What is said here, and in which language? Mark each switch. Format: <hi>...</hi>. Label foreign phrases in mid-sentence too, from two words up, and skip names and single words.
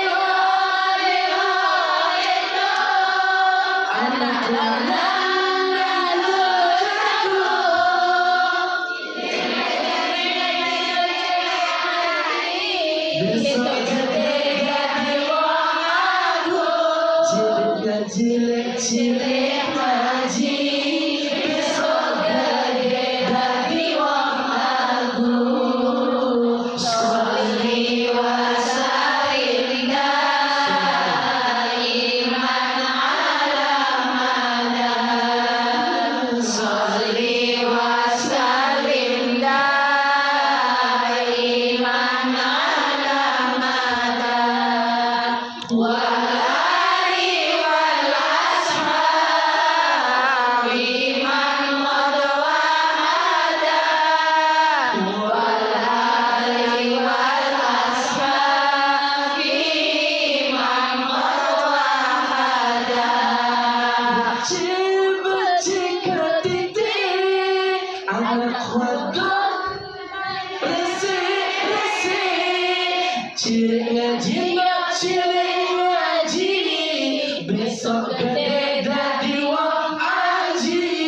<jv>Anak lanang ngalu jago, besok gede dadi wong agung. Cilik ngaji, besok gede dadi wong agung.</jv> <ar>صل وسلم دائما على مدى. صل وسلم دائما على مدى. والآل والأصحاب من قد وحدا. والآل والأصحاب من قد وحدا.</ar> <jv>Becik ketitik anak wadon resik-resik. Cilik ngaji mbak cilik ngaji, besok gede dadi wong aji.</jv>